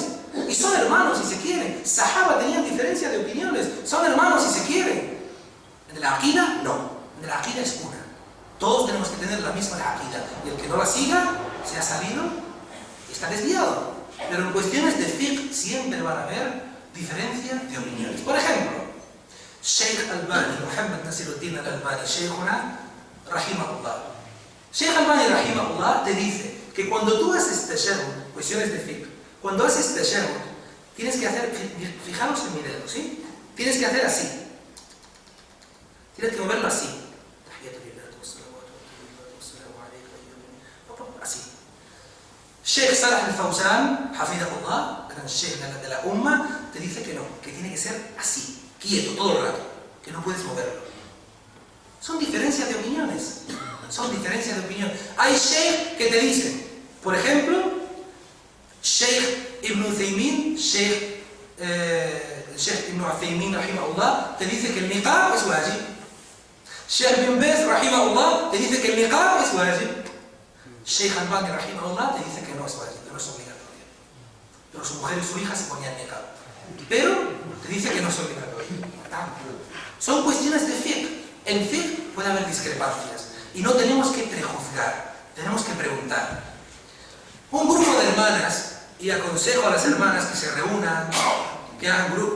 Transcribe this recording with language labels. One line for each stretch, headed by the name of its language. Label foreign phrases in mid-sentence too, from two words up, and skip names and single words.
Spanish: Y son hermanos si se quieren. Sahaba tenían diferencia de opiniones, son hermanos si se quieren. En la aqida, no. En la aqida es una. Todos tenemos que tener la misma aqida. Y el que no la siga, se ha salido y está desviado. Pero en cuestiones de fiqh siempre van a haber diferencia de opiniones. Por ejemplo, Sheikh Albani, Muhammad Nasiruddin Al-Albani,
Arabic: شيخنا، رحمه الله.
Spanish: Sheikh Albani, Rahimahullah, te dice que cuando tú haces tashahhud, cuestiones de fiqh, cuando haces tashahhud, tienes que hacer, fijaros en mi dedo, ¿sí? Tienes que hacer así. Tienes que moverlo así. Así. Sheikh Salah Al-Fawzan, Hafidahullah, gran Sheikh de la Umma, te dice que no, que tiene que ser así, quieto, todo el rato, que no puedes moverlo. Son diferencias de opiniones. Hay Sheikh que te dicen, por ejemplo, Sheikh Ibn Uthaymin, Sheikh Ibn Uthaymin, rahimahullah, te dice que el niqab es wajib. Sheikh Ibn Baz, rahimahullah, te dice que el niqab es wajib. Sheikh Albani, rahimahullah, te dice que no es wajib, que no es obligatorio. Pero su mujer y su hija se ponían niqab. Pero te dice que no es obligatorio. Son cuestiones de fiqh. En fiqh puede haber discrepancias. Y no tenemos que prejuzgar, tenemos que preguntar. Un grupo de hermanas, y aconsejo a las hermanas que se reúnan, que hagan grupos.